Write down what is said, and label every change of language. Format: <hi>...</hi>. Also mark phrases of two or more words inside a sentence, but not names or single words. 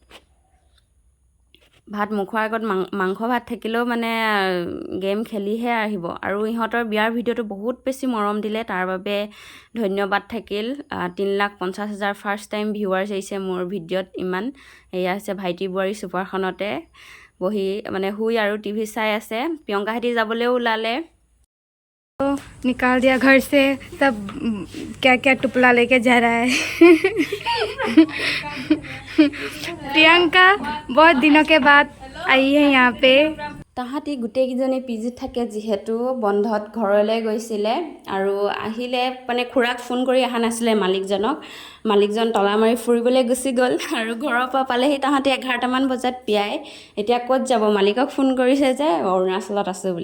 <as>ভাত মুখৰ আগত মাংস ভাত থাকিলেও মানে গেম খেলিহে আহিব। আৰু ইহঁতৰ বিয়াৰ ভিডিঅ'টো বহুত বেছি মৰম দিলে, তাৰ বাবে ধন্যবাদ থাকিল। 3,50,000</as> <en>first time viewers</en> <as>আহিছে মোৰ ভিডিঅ'ত ইমান। এয়া হৈছে ভাইটি বোৱাৰী চুপাৰখনতে বহি মানে শুই আৰু টিভি চাই আছে। প্ৰিয়ংকাহঁতি যাবলৈও ওলালে।</as> <hi>निकाल दिया घर से, सब क्या क्या टुपला लेके जा रहा है। प्रियंका बहुत दिनों के बाद आई है यहाँ पे।</hi> <as>তাহাঁতি গোটেইকেইজনী পিজিত থাকে যিহেতু, বন্ধত ঘৰলৈ গৈছিলে। আৰু আহিলে মানে খুৰাক ফোন কৰি অহা নাছিলে মালিকজন তলা মাৰি ফুৰিবলৈ গুচি গ'ল। আৰু ঘৰৰ পৰা পালেহি তাহাঁতি 11টামান বজাত পিয়াই। এতিয়া ক'ত যাব, মালিকক ফোন কৰিছে যে অৰুণাচলত আছোঁ বুলি।</as>